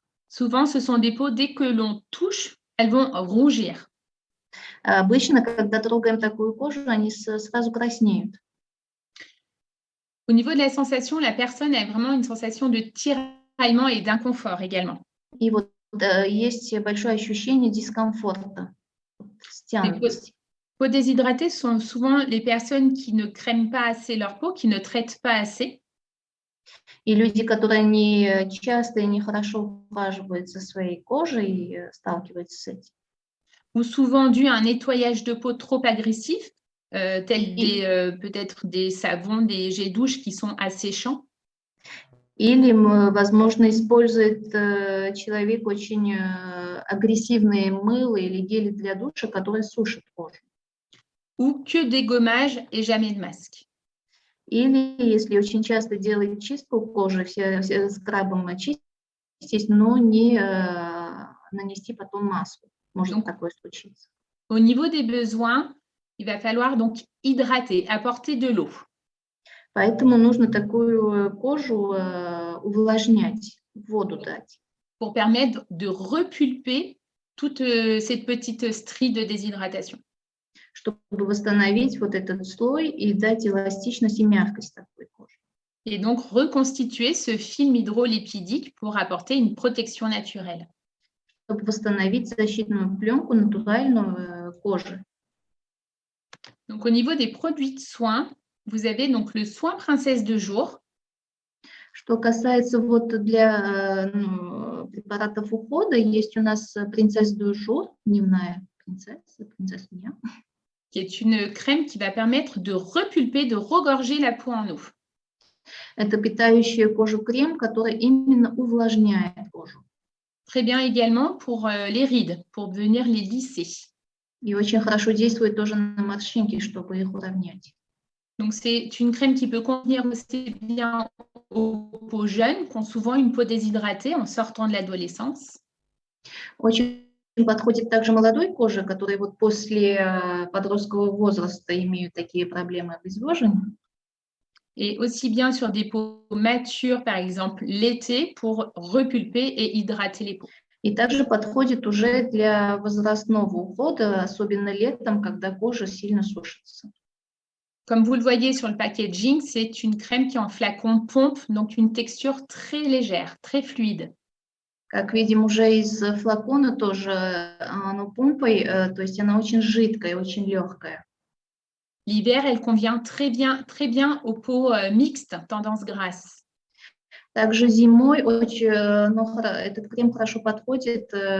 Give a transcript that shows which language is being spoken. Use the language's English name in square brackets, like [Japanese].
[French] souvent, ce sont des peaux, dès que l'on touche, elles vont rougir. [Russian] Обычно, когда трогаем такую кожу, они сразу краснеют. [French] Au niveau de la sensation, la personne a vraiment une sensation de tiraillement et d'inconfort également. [Russian] И вот есть большое ощущение дискомфорта, стянутости. [French] Les peaux déshydratées sont souvent les personnes qui ne crèment pas assez leur peau, qui ne traitent pas assez. [Russian] И люди, которые не часто и не хорошо ухаживают за своей кожей, сталкиваются с этим. [French] Ou souvent dû à un nettoyage de peau trop agressif, tels peut-être des savons, des jets douche qui sont asséchants. [Russian] Или, возможно, использует человек очень агрессивные мыло или гели для душа, которые сушат кожу. [French] Ou que des gommages et jamais de masque. [Russian] Или если очень часто делает чистку кожи, все скрабом очистить, но не нанести потом маску. Может [French] Donc, [Russian] такое случиться. [French] Au niveau des besoins, il va falloir donc hydrater, apporter de l'eau. [Russian] Поэтому нужно такую кожу увлажнять, воду дать. [French] Pour permettre de repulper toute cette petite strie de déshydratation. [Russian] Чтобы восстановить вот этот слой и дать эластичность и мягкость такой кожи. [French] Et donc reconstituer ce film hydrolipidique pour apporter une protection naturelle. [Russian] Чтобы восстановить защитную пленку натуральную кожи. [French] Donc au niveau des produits de soins, vous avez donc le soin princesse de jour. [Russian] Что касается вот для препаратов ухода, есть у нас принцесса de jour, дневная принцесса дня. [French] Qui est une crème qui va permettre de repulper, de regorger la peau en eau. [Russian] Это питающая кожу крем, который именно увлажняет кожу. [French] Très bien également pour les rides, pour venir les lisser. [Russian] И очень хорошо действует тоже на морщинки, чтобы их уравнять. [French] Donc c'est une crème qui peut convenir aussi bien aux peaux jeunes qui ont souvent une peau déshydratée en sortant de l'adolescence. [Russian] Очень подходит также молодой коже, которые вот после подросткового возраста имеют такие проблемы обезвоживания. [French] Et aussi bien sur des peaux matures, par exemple l'été, pour repulper et hydrater les peaux. [Russian] И также подходит уже для возрастного ухода, особенно летом, когда кожа сильно сушится. [French] Comme vous le voyez sur le packaging, c'est une crème qui en flacon pompe, donc une texture très légère, très fluide. [Russian] Как видим уже из флакона тоже, оно помпой, то есть она очень жидкая, очень легкая. [French] L'hiver, elle convient très bien aux peaux mixtes, tendance grasse. [Russian] Также зимой этот крем хорошо подходит